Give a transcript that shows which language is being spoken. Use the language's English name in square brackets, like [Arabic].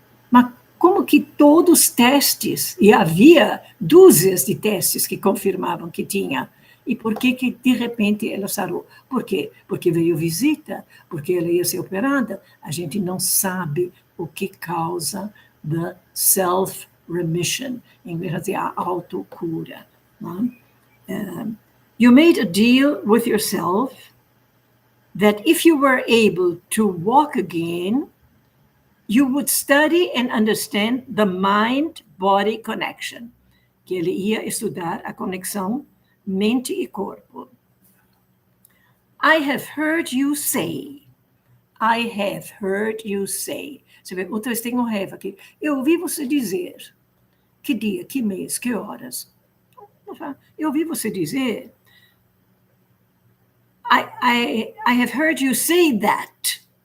[Portuguese] Mas como que todos os testes, e havia dúzias de testes que confirmavam que tinha, e por que de repente ela sarou? Por quê? Porque veio visita, porque ela ia ser operada. A gente não sabe o que causa [English] the self-remission, [Portuguese] em vez de a autocura. [English] You made a deal with yourself that if you were able to walk again, you would study and understand the mind-body connection, [Portuguese] que ele ia estudar a conexão mente e corpo. [English] I have heard you say. I have heard you say. [Portuguese] Você vê, outra vez tem um have aqui. Eu ouvi você dizer. Que dia, que mês, que horas? Eu ouvi você dizer. [English] I have heard you say that.